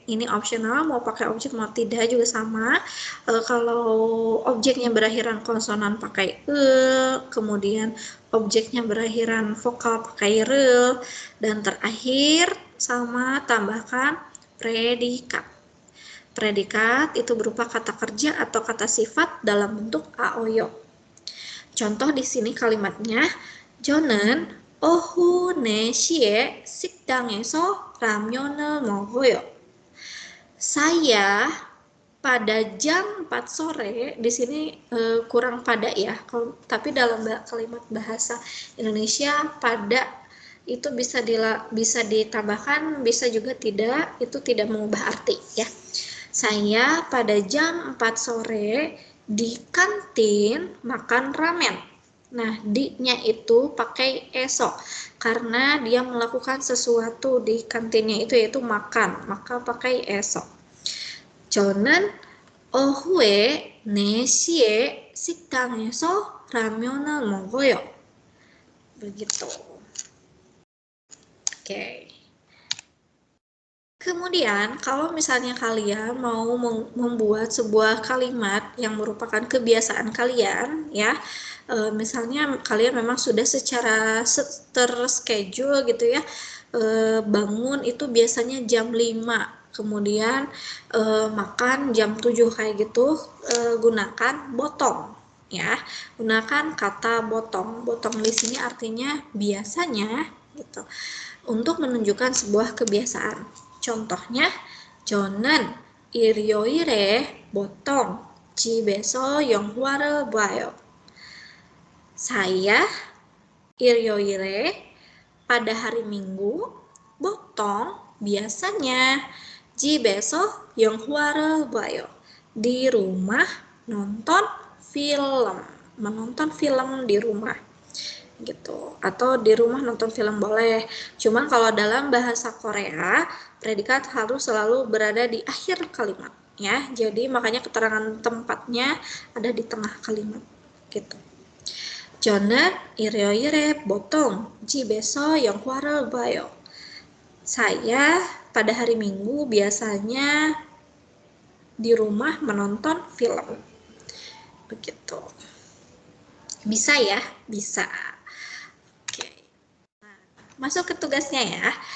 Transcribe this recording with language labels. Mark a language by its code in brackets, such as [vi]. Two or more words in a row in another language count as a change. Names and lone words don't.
[id] Ini optional, mau pakai objek mau tidak juga sama. Kalau objeknya berakhiran konsonan pakai e, kemudian objeknya berakhiran vokal pakai re, dan terakhir sama tambahkan predikat. Predikat itu berupa kata kerja atau kata sifat dalam bentuk aoyo. Contoh di sini kalimatnya, [ko] 저는 오후 4시에 식당에서 라면을 먹어요. [id] Saya pada jam 4 sore, di sini kurang pada ya, tapi dalam kalimat bahasa Indonesia pada itu bisa ditambahkan, bisa juga tidak, itu tidak mengubah arti ya. Saya pada jam 4 sore di kantin makan ramen. Nah, di-nya itu pakai esok karena dia melakukan sesuatu di kantinnya itu yaitu makan, maka pakai esok. [ko] 저는 오후에 4시에 식당에서 라면을 먹어요. [id] Begitu. Oke. Kemudian, kalau misalnya kalian mau membuat sebuah kalimat yang merupakan kebiasaan kalian, ya, misalnya kalian memang sudah secara terschedule gitu ya, bangun itu biasanya jam 5, kemudian makan jam 7 kayak gitu, gunakan botong, ya, gunakan kata botong. Botong di sini artinya biasanya gitu, untuk menunjukkan sebuah kebiasaan. Contohnya, [ko] 저는 일요일에 보통 집에서 영화를 봐요. [id] Saya 일요일에 pada hari Minggu 보통 biasanya [ko] 집에서 영화를 봐요. [id] Di rumah nonton film, menonton film di rumah gitu, atau di rumah nonton film boleh. Cuman kalau dalam bahasa Korea, predikat harus selalu berada di akhir kalimat, ya. Jadi makanya keterangan tempatnya ada di tengah kalimat gitu. [ko] 저는 일요일에 보통 집에서 영화를 봐요. [id] Saya pada hari Minggu biasanya di rumah menonton film. Begitu. Bisa ya? Bisa. Masuk ke tugasnya ya.